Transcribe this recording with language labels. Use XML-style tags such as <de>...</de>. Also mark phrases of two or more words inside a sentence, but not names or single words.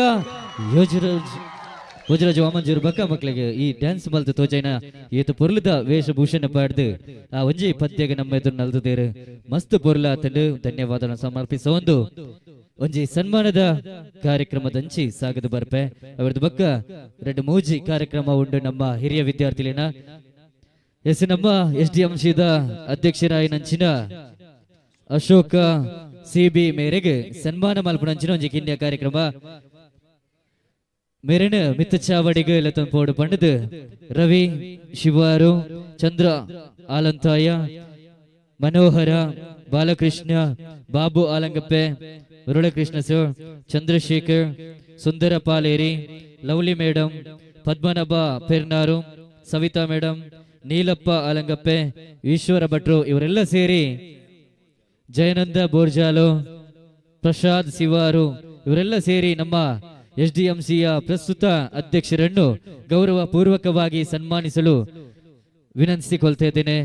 <tcy>ಯೋಜರಾಜ್ ಭೋಜರಾಜ್ ವಾಮಂಜೂರು ಬಕ್ಕ ಮಕ್ಕಳಿಗೆ ಈ ಡ್ಯಾನ್ಸ್ ಮಲ್ತು ತೋಜೈನ ಏತು ಪೊರ್ಲದ ವೇಷಭೂಷಣ ಪಾಡ್ದು ಆ ಒಂಜಿ ಪದ್ಯಗೆ ನಮ್ಮ ಎದುರು ನಲ್ದುದೇರು ಮಸ್ತ್ ಪೊರ್ಲ ತಂಡು ಧನ್ಯವಾದ ಸಮರ್ಪಿಸೋ ಒಂಜಿ ಸನ್ಮಾನದ ಕಾರ್ಯಕ್ರಮದಂಚಿ ಸಾಗದು ಬರ್ಪೆ ಅವರದ್ದು ಬಕ್ಕ ರೆಡ್ ಮೂಜಿ ಕಾರ್ಯಕ್ರಮ ಉಂಡು ನಮ್ಮ ಹಿರಿಯ ವಿದ್ಯಾರ್ಥಿಲಿನ ಎಸ್ ನಮ್ಮ SDMCದ ಅಧ್ಯಕ್ಷರಾಯ ನಂಚಿನ ಅಶೋಕ CB ಮೇರೆಗೆ ಸನ್ಮಾನ ಮಲ್ಪನಂಚಿನ ಒಂಜಿ ಕಿನ್ಯ ಕಾರ್ಯಕ್ರಮ ಮೇರೆನ ಮಿತ್ತ ಚಾವಡಿಗೆ ಲತಂಪೋಡು ಪಂಡದು ರವಿ ಶಿವಾರು ಚಂದ್ರ ಆಲಂತಾಯ ಮನೋಹರ ಬಾಲಕೃಷ್ಣ</tcy> <kn>ಬಾಬು ಆಲಂಗಪ್ಪೆ ಮುರಳಕೃಷ್ಣ ಸರ್ ಚಂದ್ರಶೇಖರ್ ಸುಂದರ ಪಾಲೇರಿ ಲವ್ಲಿ ಮೇಡಮ್ ಪದ್ಮನಾಭ ಪೆರ್ನಾರು ಸವಿತಾ ಮೇಡಮ್ ನೀಲಪ್ಪ ಆಲಂಗಪ್ಪೆ ಈಶ್ವರ ಭಟ್ರು ಇವರೆಲ್ಲ ಸೇರಿ ಜಯನಂದ ಬೋರ್ಜಾಲು ಪ್ರಸಾದ್ ಶಿವಾರು ಇವರೆಲ್ಲ ಸೇರಿ ನಮ್ಮ SDMCಯ ಪ್ರಸ್ತುತ ಅಧ್ಯಕ್ಷರನ್ನು ಗೌರವ ಪೂರ್ವಕವಾಗಿ ಸನ್ಮಾನಿಸಲು ವಿನಂತಿಸಿಕೊಳ್ತಾ ಇದ್ದೇನೆ.</kn>